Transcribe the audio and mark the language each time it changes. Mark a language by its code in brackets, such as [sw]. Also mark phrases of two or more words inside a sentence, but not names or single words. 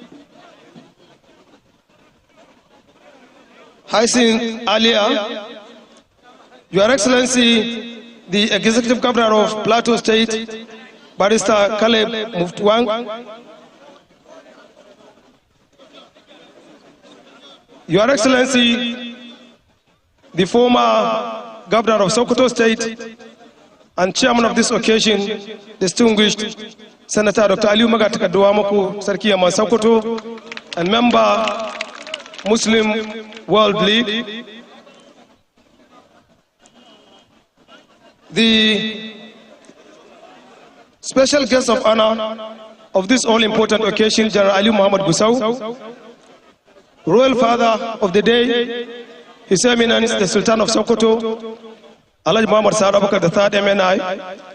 [en] Haisin Alia, Your Excellency, the Executive Governor of Plateau State, Barrister Caleb Muftuang, Your Excellency, the former Governor of Sokoto State and Chairman of this occasion, distinguished Senator Dr. Aliyu Magataka Duwamoku Sarki Yaman Sokoto, and member Muslim World League, the special guest of honor of this all-important occasion, General Ali Muhammad Gusau, Royal Father of the Day, His Eminence, the Sultan of Sokoto, Alhaji Muhammad Saad Abubakar III MNI,